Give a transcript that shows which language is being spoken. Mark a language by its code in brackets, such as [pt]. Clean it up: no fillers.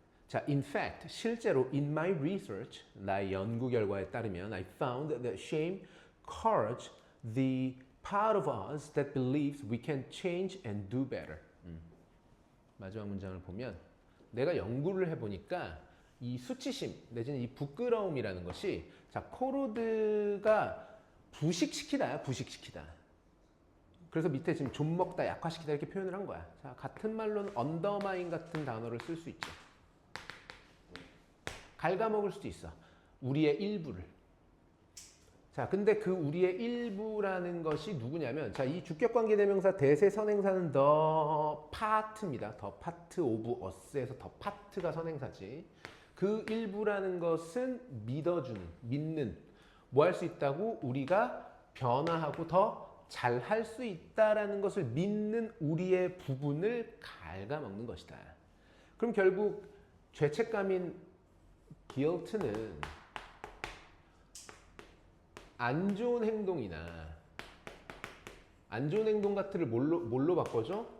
[en] 자, in fact, [ko] 실제로 [en] in my research, [ko] 나의 연구 결과에 따르면 [en] I found that shame courage the part of us that believes we can change and do better. [ko] 마지막 문장을 보면 내가 연구를 해보니까 이 수치심 내지는 이 부끄러움이라는 것이 자, 코로드가 부식시키다야, 부식시키다. 그래서 밑에 지금 좀 먹다, 약화시키다 이렇게 표현을 한 거야. 자, 같은 말로는 undermine 같은 단어를 쓸 수 있죠. 갉아먹을 수도 있어. 우리의 일부를. 자, 근데 그 우리의 일부라는 것이 누구냐면, 자, 이 주격관계 대명사 대세 선행사는 the part입니다. [en] the part of us [ko] 에서 the part가 선행사지. 그 일부라는 것은 믿어주는, 믿는, 뭐 할 수 있다고? 우리가 변화하고 더 잘할 수 있다라는 것을 믿는 우리의 부분을 갉아먹는 것이다. 그럼 결국 죄책감인 guilt는 안 좋은 행동이나 안 좋은 행동 같은를 뭘로 바꿔줘?